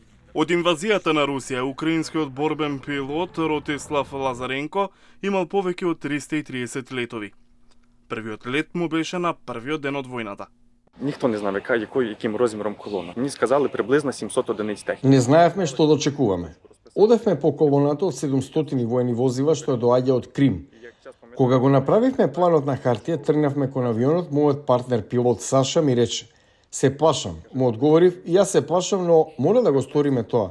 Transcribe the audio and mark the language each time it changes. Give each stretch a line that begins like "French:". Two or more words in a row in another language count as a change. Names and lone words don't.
Macedonian: Од инвазијата на Русија, украинскиот борбен пилот Ротислав Лазаренко имал повеќе од 330 летови. Првиот лет му беше на првиот ден од војната.
Ukrainian: Ніхто не знав яким розміром колона. Мені сказали приблизно 700 одиниць техніки.
Macedonian: Не знаевме што да очекуваме. Одевме по колоната од 700 воени возила што доаѓа од Крим. Кога го направивме планот на хартија, тргнавме кон авионот, мојот партнер пилот Саша ми рече: "Се плашам." Му одговорив: "Јас се плашам, но мора да го сториме тоа.